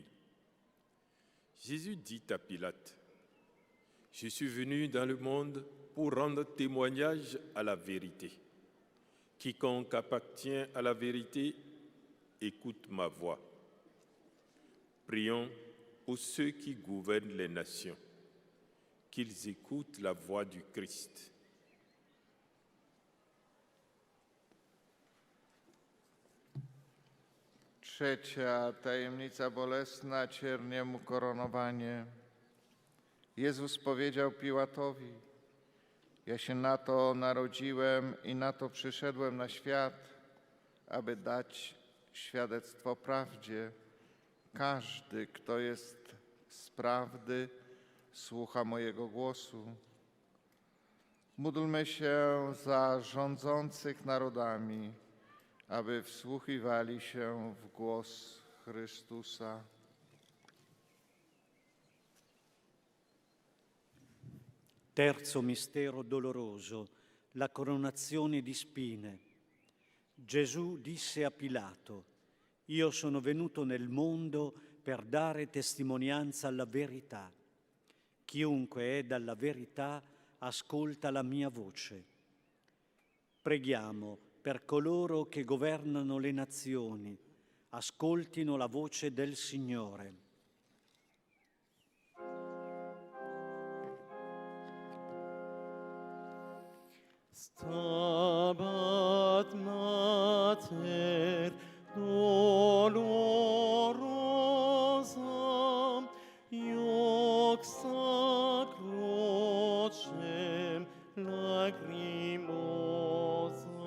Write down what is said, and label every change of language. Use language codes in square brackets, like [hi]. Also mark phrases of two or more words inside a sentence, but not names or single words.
[fr] Jésus dit à Pilate, « Je suis venu dans le monde pour rendre témoignage à la vérité. Quiconque appartient à la vérité, écoute ma voix. » Prions pour ceux qui gouvernent les nations, qu'ils écoutent la voix du Christ. [pl] Trzecia tajemnica bolesna, cierniem ukoronowanie. Jezus powiedział Piłatowi, ja się na to narodziłem i na to przyszedłem na świat, aby dać świadectwo prawdzie. Każdy, kto jest z prawdy, słucha mojego głosu. Módlmy się za rządzących narodami, aby wsłuchiwali się w głos Chrystusa. [it] Terzo mistero doloroso, la coronazione di spine. Gesù disse a Pilato, io sono venuto nel mondo per dare testimonianza alla verità. Chiunque è dalla verità ascolta la mia voce. Preghiamo per coloro che governano le nazioni, ascoltino la voce del Signore. [la] Stabat Mater dolorosa, ioxa crocem lacrimosa.